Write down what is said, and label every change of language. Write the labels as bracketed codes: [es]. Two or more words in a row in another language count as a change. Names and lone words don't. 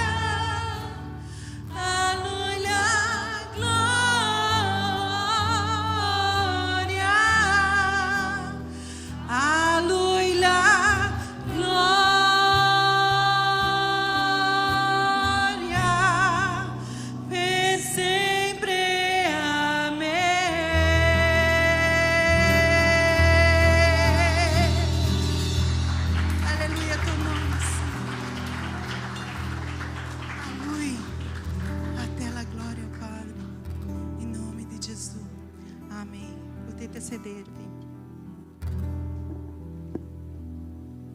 [it] A Lui la gloria. A Lui la gloria, per sempre. Amen. [pt] Aleluia, teu nome, Senhor. A Lui, até a glória, Padre. Em nome de Jesus. Amém. [it] Potete sedervi.